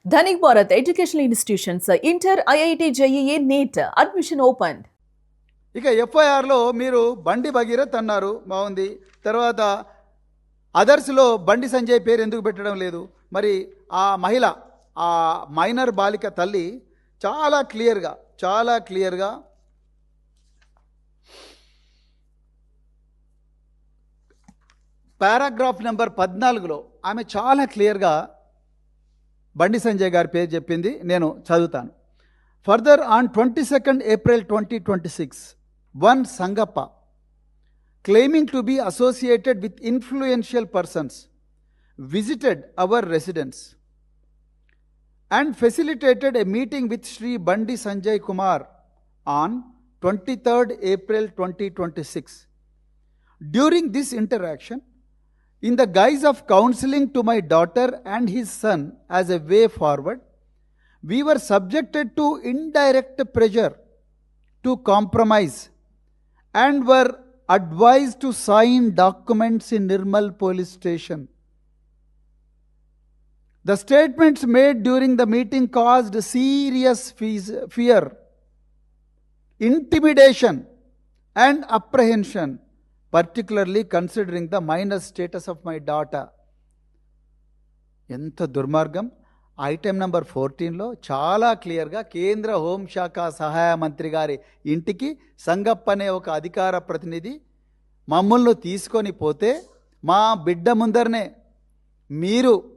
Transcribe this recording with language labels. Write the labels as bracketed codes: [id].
[en] Dhanik Bharat Educational Institutions, Inter, IIT, JEE, NEET, admission opened. [te] ఇక ఎఫ్ఐఆర్లో మీరు బండి భగీరథ్ అన్నారు, బాగుంది. తర్వాత అదర్స్లో బండి సంజయ్ పేరు ఎందుకు పెట్టడం లేదు? మరి ఆ మహిళ, ఆ మైనర్ బాలిక తల్లి చాలా క్లియర్గా పారాగ్రాఫ్ నెంబర్ 14లో ఆమె చాలా క్లియర్గా బండి సంజయ్ గారి పేరు చెప్పింది. నేను చదువుతాను. [en] Further on 22nd April 2026, one Sangappa, claiming to be associated with influential persons, visited our residence and facilitated a meeting with Sri Bandi Sanjay Kumar on 23rd April 2026. During this interaction, in the guise of counseling to my daughter and his son as a way forward, we were subjected to indirect pressure to compromise and were advised to sign documents in Nirmal police station. The statements made during the meeting caused serious fear, intimidation and apprehension, particularly considering the minor status of my daughter. [te] ఎంత దుర్మార్గం! Item number 14లో చాలా క్లియర్గా కేంద్ర హోంశాఖ సహాయ మంత్రి గారి ఇంటికి సంగప్ప అనే ఒక అధికార ప్రతినిధి మమ్మల్ని తీసుకొని పోతే మా బిడ్డ ముందరనే మీరు